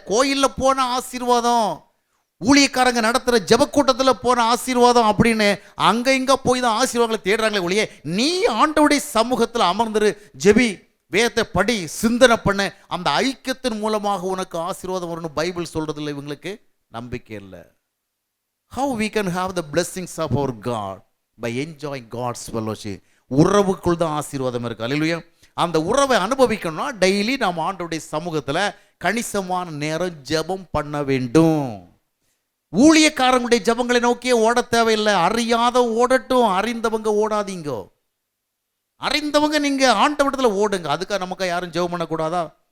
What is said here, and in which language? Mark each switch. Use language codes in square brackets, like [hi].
[ta] கோயிலில் போன ஆசீர்வாதம், ஊழியக்காரங்க நடத்துகிற ஜெபக்கூட்டத்தில் போன ஆசீர்வாதம் அப்படின்னு அங்கே இங்கே போய் தான் ஆசீர்வாதங்களை தேடுறாங்களே ஒழிய, நீ ஆண்டவருடைய சமூகத்தில் அமர்ந்துரு, ஜெபி, வேதத்தை படி, சிந்தனை பண்ண, அந்த ஐக்கியத்தின் மூலமாக உனக்கு ஆசீர்வாதம் வரும்னு பைபிள் சொல்றதில்லை. இவங்களுக்கு நம்பிக்கை இல்லை. [en] How we can have the blessings of our God? By enjoying God's fellowship. [ta] உறவுக்குள் தான் ஆசீர்வாதம் இருக்கு. அல்லேலூயா. அந்த உறவை அனுபவிக்கணும்னா டெய்லி நாம் ஆண்டவருடைய சமூகத்தில் கணிசமான நேரம் ஜெபம் பண்ண வேண்டும். ஊழியக்காரங்களுடைய ஜெபங்களை நோக்கியே ஓட தேவையில்லை. அறியாத ஓடட்டும், அறிந்தவங்க ஓடாதீங்க. அறிந்தவங்க நீங்க ஆண்டவரிடத்தில் ஓடுங்க. அதுக்காக நமக்கு யாரும் ஜெபம் பண்ணக்கூடாதா?